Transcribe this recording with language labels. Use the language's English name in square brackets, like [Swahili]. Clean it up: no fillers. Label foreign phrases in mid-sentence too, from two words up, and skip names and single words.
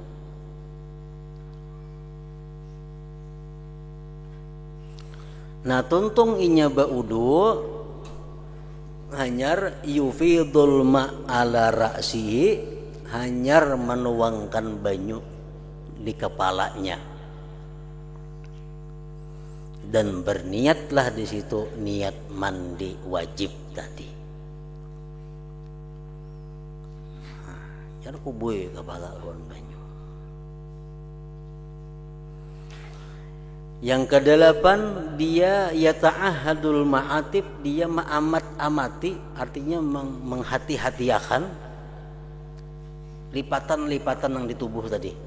[Banjar] Nah tuntung inya baudu hanyar [Arabic] يفيض الماء على رأسه, [Banjar] hanyar menuangkan banyu di kepalanya. [Indonesian] Dan berniatlah di situ niat mandi wajib tadi. [Banjar] Jangan kubui kepala lawan banyu. [Indonesian] Yang kedelapan, dia [Arabic] يتعاهد المعاطف, [Indonesian] dia ma'amat-amati, artinya menghati-hatiakan lipatan-lipatan yang di tubuh tadi.